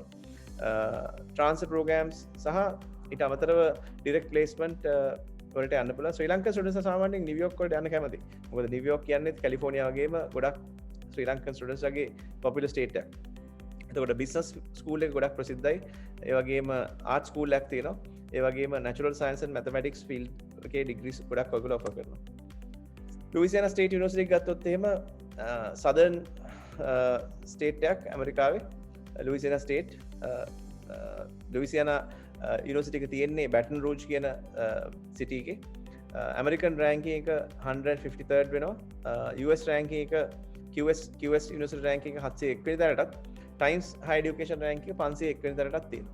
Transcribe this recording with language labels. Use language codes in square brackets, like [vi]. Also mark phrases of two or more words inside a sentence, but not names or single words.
[en] transfer programs [si] සහ ඊට අමතරව [en] direct placement [si] වලට යන්න පුළුවන්. ශ්‍රී ලංකන් ස්ටුඩන්ට්ස් සාමාන්‍යයෙන් නිව්යෝක් වලට යන්න කැමති. මොකද නිව්යෝක් කියන්නේ කැලිෆෝනියා වගේම ගොඩක් ශ්‍රී ලංකන් ස්ටුඩන්ට්ස්ලාගේ [en] popular state [si] එකක්. එතකොට [en] business school [si] එක ගොඩක් ප්‍රසිද්ධයි. ඒ වගේම [en] art school [si] එකක් තියෙනවා. ඒ වගේම [en] natural science and mathematics field [si] එකේ degrees ගොඩක් ඔයගොල්ලෝ offer කරනවා. ලුයිසියානා ස්ටේට් යුනිවර්සිටි එක ගත්තොත් එහෙම [en] southern state [si] එකක් ඇමරිකාවේ. ලුයිසියානා ස්ටේට් ලුයිසියානා යුනිවර්සිටි එක තියෙන්නේ බැටන් රූජ් කියන සිටි එකේ. [en] American ranking [si] එක 153rd වෙනවා. [en] US ranking [si] එක [en] QS University ranking [si] එක 701 වෙනි තැනටත් Times Higher Education ranking එක 501 වෙනි තැනටත් තියෙනවා.